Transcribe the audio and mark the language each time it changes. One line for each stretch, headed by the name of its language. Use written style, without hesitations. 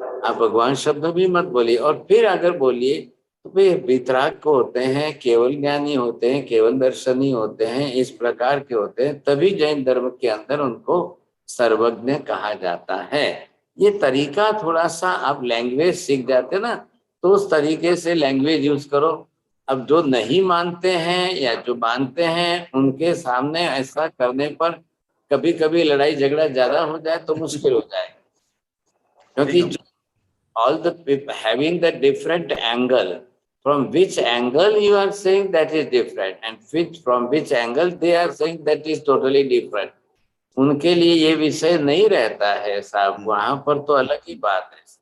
Hindi: आप भगवान शब्द भी मत बोलिए, और फिर अगर बोलिए तो वे वितराग को होते हैं, केवल ज्ञानी होते हैं, केवल दर्शनी होते हैं, इस प्रकार के होते हैं, तभी जैन धर्म के अंदर उनको सर्वज्ञ कहा जाता है। ये तरीका थोड़ा सा आप लैंग्वेज सीख जाते ना, तो उस तरीके से लैंग्वेज यूज करो। अब जो नहीं मानते हैं या जो मानते हैं उनके सामने ऐसा करने पर कभी कभी लड़ाई झगड़ा ज्यादा हो जाए तो मुश्किल हो जाए, क्योंकि
English: all the people having the different angle, from which angle you are saying that is different, and from which angle they are saying that is totally different.
Hindi: उनके लिए ये विषय नहीं रहता है साहब, वहां पर तो अलग ही बात है।